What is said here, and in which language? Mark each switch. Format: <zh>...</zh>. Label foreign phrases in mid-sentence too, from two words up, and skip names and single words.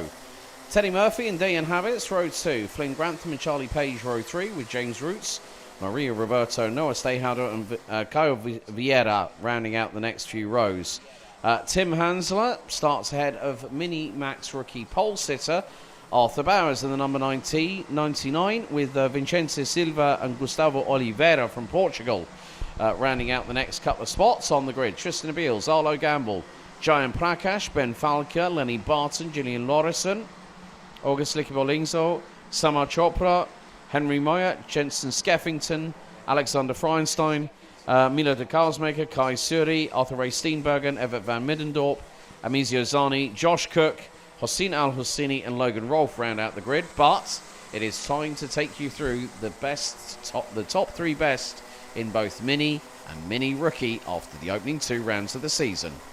<en>Teddy Murphy and Dayan Habits, row 2. Flynn Grantham and Charlie Page, row 3, with James Roots, Maria Roberto, Noah Stehauder and Caio Vieira rounding out the next few rows. Tim Hansler starts ahead of Mini Max rookie pole sitter Arthur Bowers in the number 99 with Vincenzo Silva and Gustavo Oliveira from Portugal. Rounding out the next couple of spots on the grid, Tristan Abeels, Arlo Gamble, Jayan Prakash, Ben Falker, Lenny Barton, Gillian Lorison, August Likibolingzo, Samar Chopra, Henry Moyer, Jensen Skeffington, Alexander Feinstein, Milo de Karlsmaker, Kai Suri, Arthur Ray Steenbergen, Everett Van Middendorp, Amizio Zani, Josh Cook, Hossein Al-Hosseini and Logan Rolfe round out the grid, but it is time to take you through the top 3 best in both Mini and Mini Rookie after the opening 2 rounds of the season.</en>